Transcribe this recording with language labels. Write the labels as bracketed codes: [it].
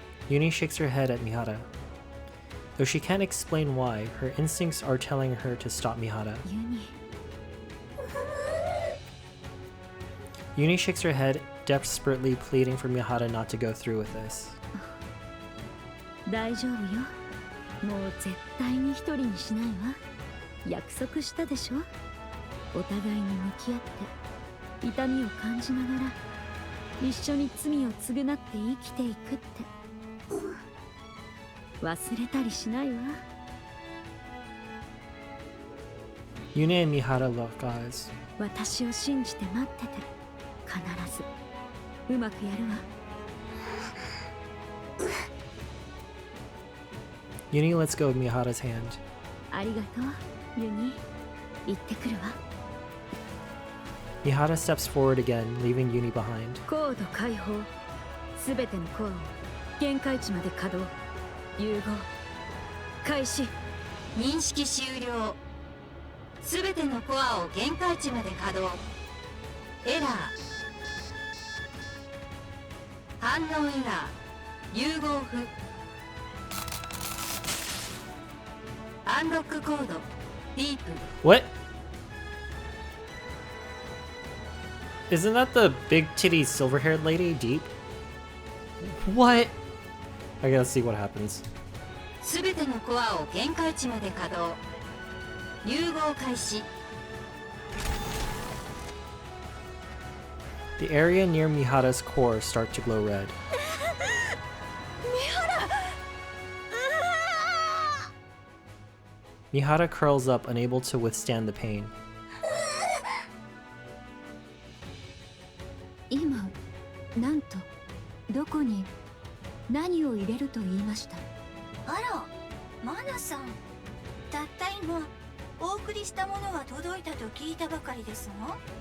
[en] Uni shakes her head at Mihara. Though she can't explain why, her instincts are telling her to stop Mihara. [ja] ユニ [en] Uni shakes her head, desperately pleading for Mihara not to go through with this. [ja] 大丈夫よ。もう絶対に一人にしないわ。約束したでしょ。お互いに向き合って痛みを感じながら一緒に罪を償って生きていくって。忘れたりしないわ。 [en] Uni and Mihara lock eyes. [ja] 私を信じて待ってて。必ずうまくやるわ。 [en] Uni lets go of Mihara's hand. [ja] ありがとう、ユニ。行ってくるわ。 [en] Mihara steps forward again, leaving Uni behind. [ja] 高度解放。すべてのコアを限界値まで稼働。融合開始。認識終了。すべてのコアを限界値まで稼働。エラー。反応エラー。融合不。アンロックコード。ディープ。 [en] What? Isn't that the big titty silver haired lady, Deep? What? I gotta see what happens. [ja] すべてのコアを限界値まで稼働。融合開始。 [en] The area near Mihara's core starts to glow red. Mihara curls up, unable to withstand the pain. [ja] 今なんとどこに何を入れると言いました？あら、マナさん。たった今お送りしたものが届いたと聞いたばかりですが。